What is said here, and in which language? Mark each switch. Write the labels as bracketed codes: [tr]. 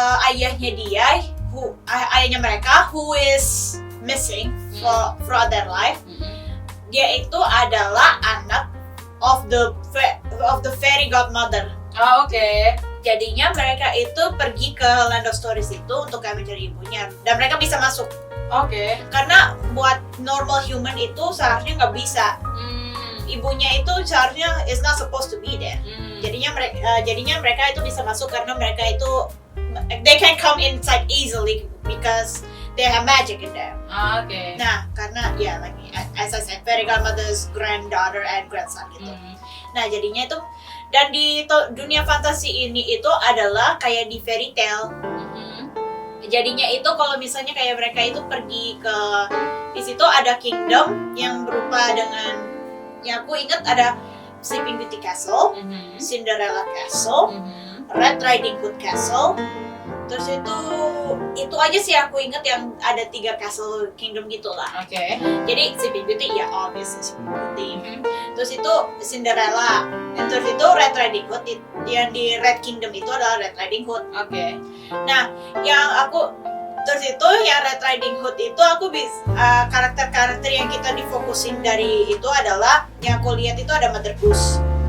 [id] ayahnya mereka [en] who is missing throughout their life, [id] dia itu adalah anak [en] of the fairy godmother. [id] Oke. Jadinya mereka itu pergi ke Land of Stories itu untuk kayak mencari ibunya dan mereka bisa masuk. Oke. Karena buat [en] normal human [id] itu seharusnya nggak bisa. Ibunya itu seharusnya [en] is not supposed to be there. [id] Jadinya mereka itu bisa masuk karena mereka itu [en] they can come inside easily because they have magic in them. [id] Oke. Nah, karena ya lagi [en] as I said, fairy godmother's granddaughter and grandson [id] gitu. Nah, jadinya itu dan di dunia fantasi ini itu adalah kayak di fairy tale. Jadinya itu kalau misalnya kayak mereka itu pergi ke di situ ada kingdom yang berupa dengan yang aku ingat ada Sleeping Beauty Castle, Cinderella Castle, Red Riding Hood Castle. Terus itu aja sih aku inget yang ada 3 castle kingdom gitulah. Oke. Jadi Sleeping Beauty ya obviously Sleeping Beauty. Terus itu Cinderella. Dan terus itu Red Riding Hood. Yang di Red Kingdom itu adalah Red Riding Hood. Oke. Nah, terus itu yang Red Riding Hood itu aku karakter-karakter yang kita difokusin dari itu adalah yang aku lihat itu ada Mother Goose.